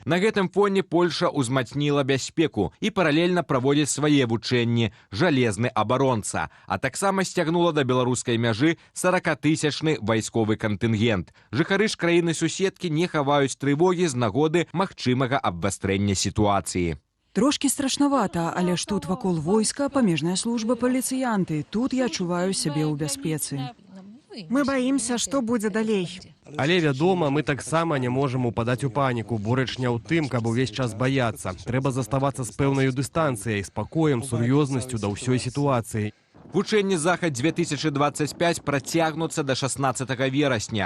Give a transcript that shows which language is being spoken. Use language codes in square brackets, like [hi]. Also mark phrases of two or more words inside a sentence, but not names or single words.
[be] На гэтым фоне Польша ўзмацніла бяспеку і паралельна праводзіць свае вучэнні «Жалезны абаронца», а таксама сцягнула да беларускай мяжы 40-тысячны вайсковы кантынгент. Жыхары ж краіны-суседкі не хаваюць трывогі з нагоды магчымага абвастрэння сітуацыі. [ru] Трошки страшновато, [be] але ж тут вакол войска, памежная служба, паліцыянты. Тут я адчуваю сябе ў бяспецы. [ru] Мы боимся, что будет далей. [be] Але, вядома, мы таксама не можам упадаць у паніку, бо рэч не ў тым, каб увесь час баяцца. Трэба заставацца з пэўнай дыстанцыяй, спакоем, сур'ёзнасцю да ўсёй сітуацыі. Вучэнні Захад 2025 працягнуцца да 16 верасня.